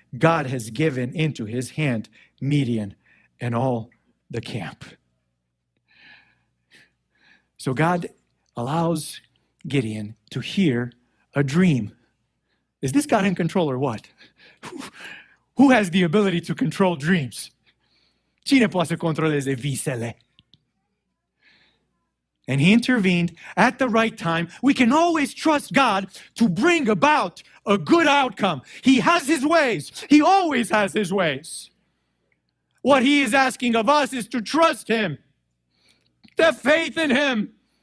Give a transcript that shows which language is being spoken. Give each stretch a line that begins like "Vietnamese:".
English: God has given into his hand Midian and all the camp. So God allows Gideon to hear a dream. Is this God in control or what? Who has the ability to control dreams?
Romanian: Cine poate să controleze visele?
English: And he intervened at the right time. We can always trust God to bring about a good outcome. He has his ways. He always has his ways. What he is asking of us is to trust him, to have faith in him.